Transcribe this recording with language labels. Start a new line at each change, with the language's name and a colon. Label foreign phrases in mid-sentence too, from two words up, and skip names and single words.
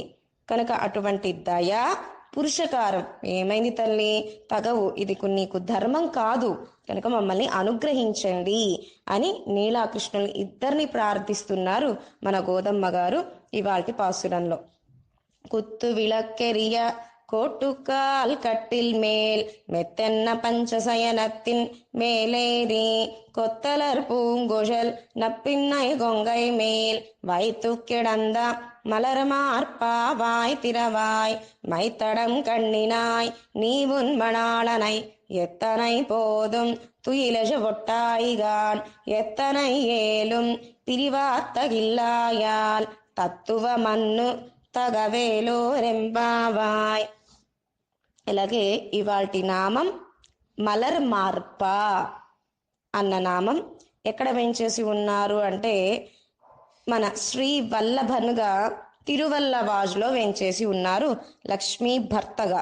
Telugu: కనుక అటువంటి దయ పురుషకారం ఏమైంది తల్లి? తగవు, ఇది నీకు ధర్మం కాదు, కనుక మమ్మల్ని అనుగ్రహించండి అని నీలాకృష్ణులు ఇద్దరిని ప్రార్థిస్తున్నారు మన గోదమ్మ గారు ఇవాల్టి పాసురంలో.
Tamil: குத்து விளக்கெரிய கோட்டுக்கால் கட்டில் மேல் மெத்தென்ன பஞ்சசயனத்தின் மேலேறி கொத்தலர் பூங்குழல் நப்பின்னை கொங்கை மேல் வைத்து கிடந்த மலர் மார்பாவாய் திரவாய் மைத்தடம் கண்ணினாய் நீ உன் மணாளனை எத்தனை போதும் துயிலஜ ஒட்டாய்கான் எத்தனை ஏலும் பிரிவாத்தகில்லாயால் தத்துவம் அன்று தகவேலோர் எம்பாவாய்.
Telugu: ఇలాగే ఇవాల్టి నామం మలర్ మార్ప అన్న నామం ఎక్కడ వేంచేసి ఉన్నారు అంటే మన శ్రీ వల్లభనుగా తిరువల్లవాజ్లో వేంచేసి ఉన్నారు, లక్ష్మీ భర్తగా.